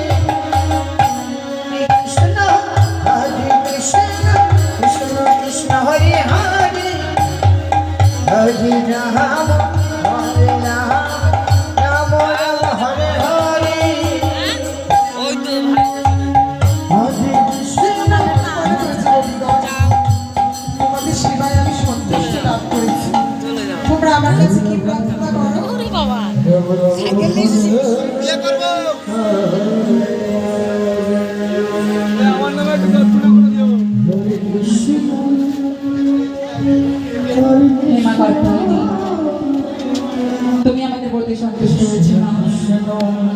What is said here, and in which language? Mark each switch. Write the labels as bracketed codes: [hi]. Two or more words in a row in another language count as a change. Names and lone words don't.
[sa] Krishna, Hare Krishna, Krishna Krishna, Hare Hare, Hare Rama, Rama Rama, Hare Hare. Hare Krishna, [bn] তোমাদের সেবায় আমি সন্তুষ্ট লাভ করেছি তোমরা আমার কাছে কি প্রার্থনা করো হেমা কর্তাবতী, তুমি আমাদের বলতে সন্তুষ্ট হয়েছো না?